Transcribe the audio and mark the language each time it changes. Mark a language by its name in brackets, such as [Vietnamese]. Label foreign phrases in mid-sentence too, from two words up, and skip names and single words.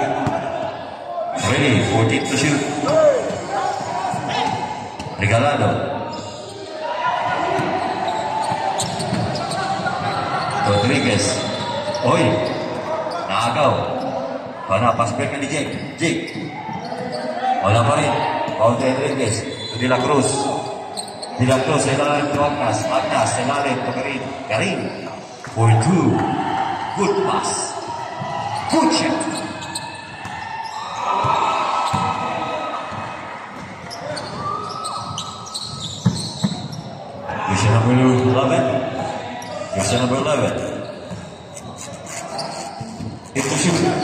[English] Ready, 14 to shoot. Regalado. Rodriguez. [Filipino] Oy, naagaw. Pana, pass break ni Jake. Wala pa rin. Paul Rodriguez. De la Cruz. De la Cruz, ilalim to Agnas, ilalim to Karim. [English] For 2. Good pass. Good shot. Jersey number 11. Jersey number 11. Ito shoot.